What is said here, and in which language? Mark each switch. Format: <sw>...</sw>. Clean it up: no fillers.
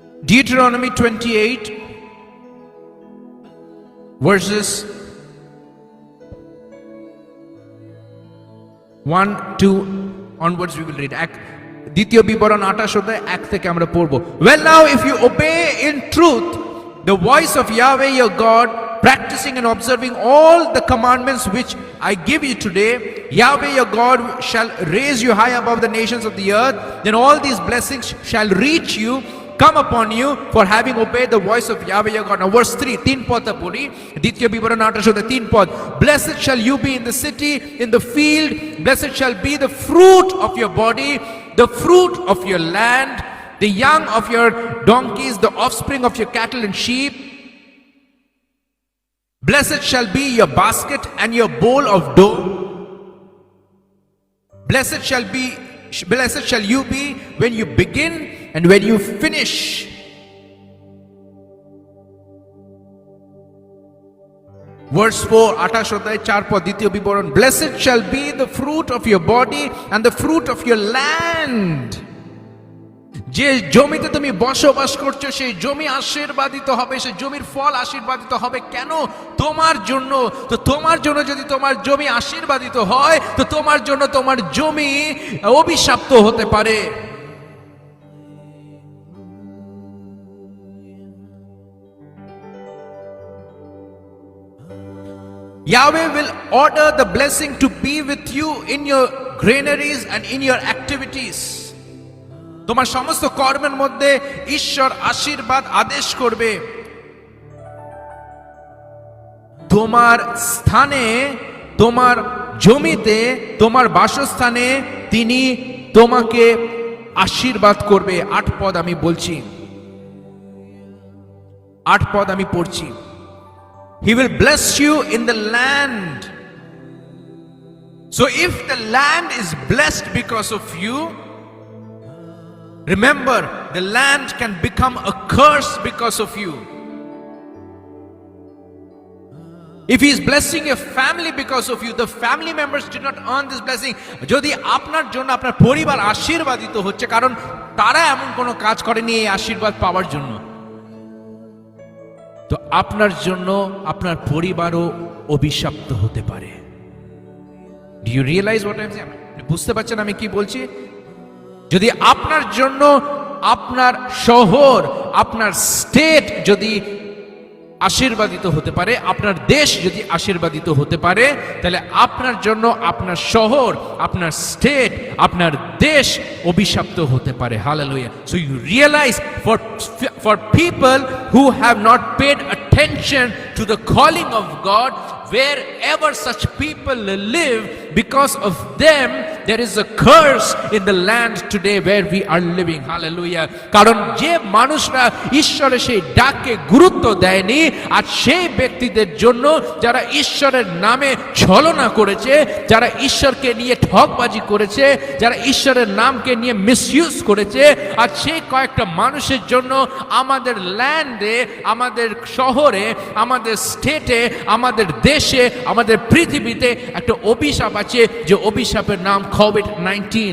<en>Deuteronomy 28 verses 1-2 onwards we will read.</en> <bn>দ্বিতীয় বিবরণ 28 অধ্যায় 1 থেকে আমরা পড়ব।</bn> <en>Well, now if you obey in truth the voice of Yahweh your God, practicing and observing all the commandments which I give you today, Yahweh your God shall raise you high above the nations of the earth. Then all these blessings shall reach you, come upon you, for having obeyed the voice of Yahweh your God. Now verse 3,</en> <bn>3 পদটা পড়ি, দ্বিতীয় বিবরণ 28 অধ্যায় 3 পদ।</bn> <en>Blessed shall you be in the city, in the field, blessed shall be the fruit of your body, the fruit of your land, the young of your donkeys, the offspring of your cattle and sheep. Blessed shall be your basket and your bowl of dough. Blessed shall you be when you begin and when you finish. Verse 4,</en> <bn>28 অধ্যায় 4 পদ, দ্বিতীয় বিবরণ।</bn> <en>Blessed shall be the fruit of your body and the fruit of your land.</en> <bn>যে জমিতে তুমি বসবাস করছো সেই জমি আশীর্বাদিত হবে, সেই জমির ফল আশীর্বাদিত হবে। কেন? তোমার জন্য। তো তোমার জন্য যদি তোমার জমি আশীর্বাদিত হয়, তো তোমার জন্য তোমার জমি অভিশপ্ত হতে পারে।</bn> <en>Yahweh will order the blessing to be with you in your granaries and in your activities.</en> <bn>তোমার সমস্ত কর্মের মধ্যে ঈশ্বর আশীর্বাদ আদেশ করবে। তোমার স্থানে, তোমার জমিতে, তোমার বাসস্থানে তিনি তোমাকে আশীর্বাদ করবে। 8 পদ আমি বলছি, 8 পদ আমি পড়ছি।</bn> <en>He will bless you in the land. So if the land is blessed because of you, remember, the land can become a curse because of you. If he is blessing your family because of you, the family members did not earn this blessing.</en> <bn>যদি আপনার জন্য আপনার পরিবার আশীর্বাদিত হচ্ছে, কারণ তারা এমন কোনো কাজ করেনি এই আশীর্বাদ পাওয়ার জন্য, তো আপনার জন্য আপনার পরিবারও অভিশপ্ত হতে পারে।</bn> <en>Do you realize what I'm saying?</en> <bn>বুঝতে পারছেন আমি কি বলছি? যদি আপনার জন্য আপনার শহর, আপনার স্টেট যদি আশীর্বাদিত হতে পারে, আপনার দেশ যদি আশীর্বাদিত হতে পারে, তাহলে আপনার জন্য আপনার শহর, আপনার স্টেট, আপনার দেশ অভিশপ্ত হতে পারে। Hallelujah.</bn> <en>So you realise for people who have not paid attention to the calling of God, wherever such people live, because of them there is a curse in the land today where we are living. Hallelujah.</en> <bn>কারণ যে মানুষরা ঈশ্বরের সেই ডাকে গুরুত্ব দেয়নি, আর সেই ব্যক্তিদের জন্য যারা ঈশ্বরের নামে ছলনা করেছে, যারা ঈশ্বরকে নিয়ে ঠকবাজি করেছে, যারা ঈশ্বরের নামকে নিয়ে মিসইউজ করেছে, আর সেই কয়েকটা মানুষের জন্য আমাদের ল্যান্ডে, আমাদের শহরে, আমাদের স্টেটে, আমাদের দেশে, আমাদের পৃথিবীতে একটা অভিশাপ আছে, যে অভিশাপের নাম COVID-19.</bn>